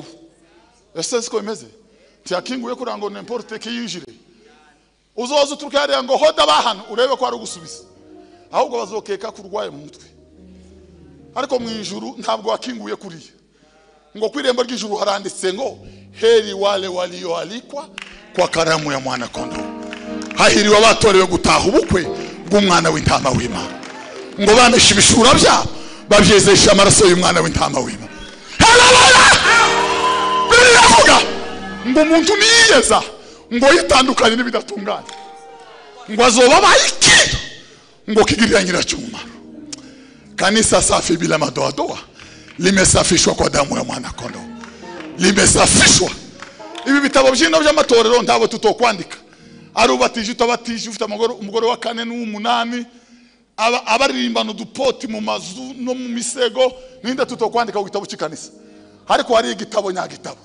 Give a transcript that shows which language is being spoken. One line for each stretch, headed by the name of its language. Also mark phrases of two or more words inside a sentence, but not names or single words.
Rundi: Ese siko imeze? Tiyakinguye kurango n'importe ki yinjire. Uzoze uturuka yariya ngo hoda bahano urebe ko ari ugusubiza. Ahubwo bazokeka kurwaye mu mutwe. Ariko mwijuru ntabwo wakinguye kuriya. Ngo kwirembo ry'ijuru haranditse ngo
Swahili: heri wale walioalikwa kwa karamu ya mwana kondoo.
Rundi: Hahiriwe abatorewe gutaha ubukwe bw'umwana w'intama w'Imana. Ngo bameshe ibishura byabo babyezesha amaraso y'umwana w'intama w'Imana. biravuga ngo umuntu niyeza ngo yitandukanye n'ibidatunganye ngo azoba bayikira ngo kigirira nyiracyumaro.
Swahili: Kanisa safi bila madoadoa limesafishwa kwa damu ya mwana kondoo, limesafishwa.
Rundi: Ibi bitabo by'ino by'amatorero ntabo tutokwandika, arubatije utabatije, ufite umugore wa 4 n'umunani, abaririmbana udupoti mu mazu no mu misego, ninde tutokwandika ku gitabo cy'ikanisa. Ariko hari igitabo nyagitabo.